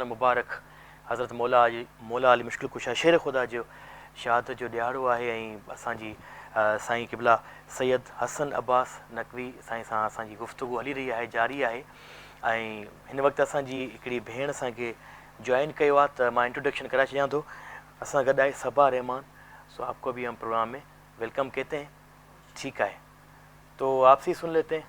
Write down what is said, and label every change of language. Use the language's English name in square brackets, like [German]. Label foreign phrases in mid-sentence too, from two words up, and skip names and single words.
[Sindhi] المبارک حضرت مولا علی مشکل कुशा शेर ख़ुदा जो शहादत जो ॾियारो आहे ऐं असांजी साईं क़िबला सैयद हसन अब्बास नकवी साईं सां असांजी गुफ़्तगू हली रही आहे, जारी आहे। ऐं हिन वक़्तु असांजी हिकिड़ी भेण असांखे जॉइन कयो आहे त मां इंट्रोडक्शन कराए छॾियां थो। असां गॾु आहे सबा रहमान। [Hindi] सो आपको भी हम प्रोग्राम में वेलकम कहते हैं, ठीक है। तो आपसे सुन लेते हैं।